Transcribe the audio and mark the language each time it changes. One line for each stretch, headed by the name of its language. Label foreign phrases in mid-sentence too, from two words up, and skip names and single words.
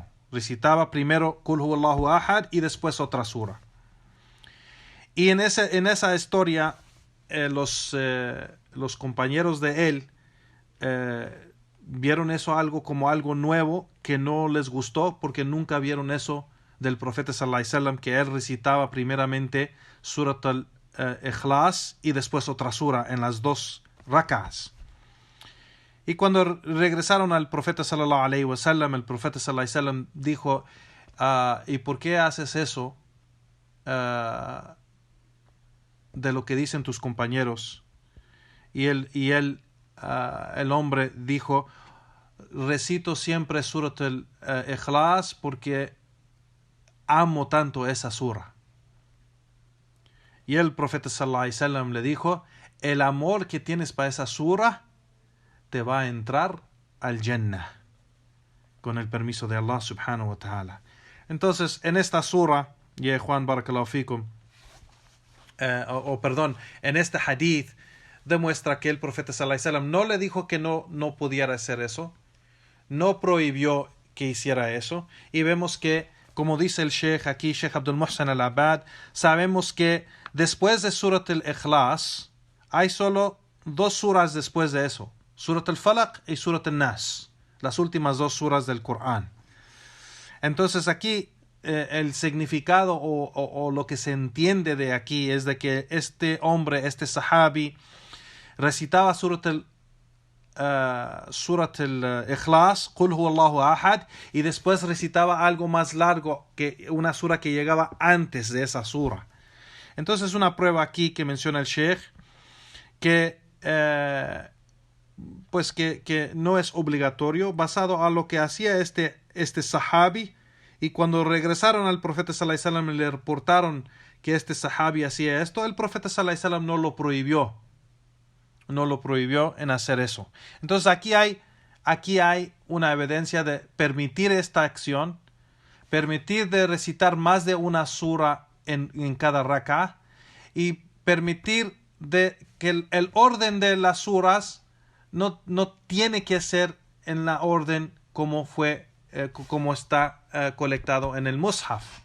Spanish: Recitaba primero
Arabic: قل هو الله أحد
Spanish: y después otra sura. Y en esa historia, los compañeros de él vieron eso como algo nuevo, que no les gustó, porque nunca vieron eso del profeta
Arabic: صلى الله عليه وسلم,
Spanish: que él recitaba primeramente Surat al-Ikhlas y después otra sura en las dos rak'ahs. Y cuando regresaron al profeta
Arabic: صلى الله عليه وسلم,
Spanish: el profeta
Arabic: صلى الله عليه وسلم
Spanish: dijo: ¿y por qué haces eso de lo que dicen tus compañeros? Y el hombre dijo: recito siempre Surat al-Ikhlas porque amo tanto esa sura. Y el profeta
Arabic: صلى الله عليه وسلم
Spanish: le dijo: el amor que tienes para esa sura te va a entrar al Jannah con el permiso de Allah
Arabic: سبحانه وتعالى.
Spanish: Entonces, en esta sura, ya Juan
Arabic: بارك الله فيكم,
Spanish: en este hadith demuestra que el profeta
Arabic: صلى الله عليه وسلم
Spanish: no le dijo que no pudiera hacer eso, no prohibió que hiciera eso, y vemos que, como dice el Sheikh aquí, Sheikh Abdul Muhsin al-Abad, sabemos que después de Surat al-Ikhlas hay solo dos suras después de eso: Surat al-Falaq y Surat al-Nas, las últimas dos suras del Corán. Entonces aquí el significado o lo que se entiende de aquí es de que este hombre, este sahabi, recitaba Surat al-Ikhlas,
Arabic: قل هو الله أحد,
Spanish: y después recitaba algo más largo, que una sura que llegaba antes de esa sura. Entonces una prueba aquí que menciona el Sheikh, que no es obligatorio, basado a lo que hacía este sahabi, y cuando regresaron al profeta
Arabic: صلى الله عليه وسلم
Spanish: y le reportaron que este sahabi hacía esto, el profeta
Arabic: صلى الله عليه وسلم
Spanish: no lo prohibió en hacer eso. Entonces aquí hay una evidencia de permitir esta acción, permitir de recitar más de una sura en cada rak'ah, y permitir de que el orden de las suras no tiene que ser en la orden como está colectado en el Mushaf.